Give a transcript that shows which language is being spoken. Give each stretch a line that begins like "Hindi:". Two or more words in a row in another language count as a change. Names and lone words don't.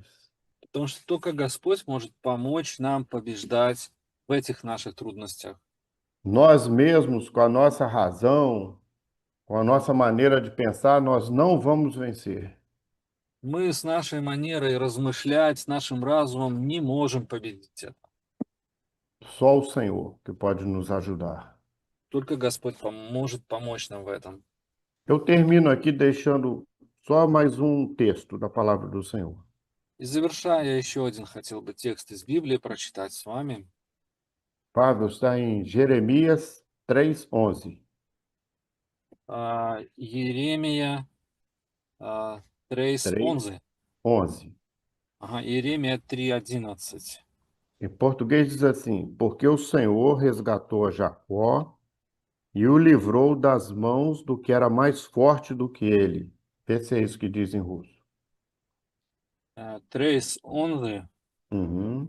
Russian: Потому что только Господь может помочь нам побеждать в этих наших трудностях.
Portuguese: Nós mesmos, com a nossa razão, Com a nossa maneira de pensar, nós não vamos vencer.
Russian: Мы с нашей манерой размышлять, с нашим разумом не можем победить это.
Portuguese: Só o Senhor que pode nos ajudar.
Russian: Только Господь может помочь нам в этом.
Portuguese: Eu termino aqui deixando só mais um texto da palavra do Senhor.
Russian: И завершая, я еще один хотел бы текст из Библии прочитать с вами.
Portuguese: Pablo está em Jeremias 3:11.
Russian: Иеремия 3:11. 3:11. Ага, Иеремия 3:11.
Portuguese: Em português diz assim: Porque o Senhor resgatou a Jacó e o livrou das mãos do que era mais forte do que ele. Vê se é isso que diz em russo. 3:11 Uhum.